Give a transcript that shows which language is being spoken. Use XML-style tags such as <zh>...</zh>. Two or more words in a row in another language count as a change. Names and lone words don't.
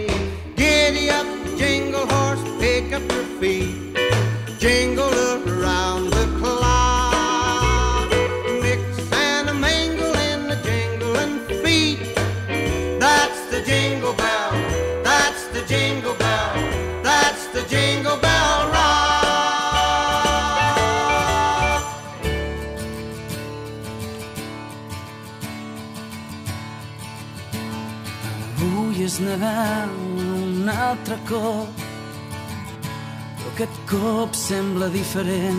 <en>Giddy up, jingle horse, pick up your feet, jingle around the clock, mix and a mingle in the jingling feet. That's the jingle bell, that's the jingle bell, that's the Jingle Bell Rock.</en> <ca>Avui és Nadal un altre cop, però aquest cop sembla diferent.</ca>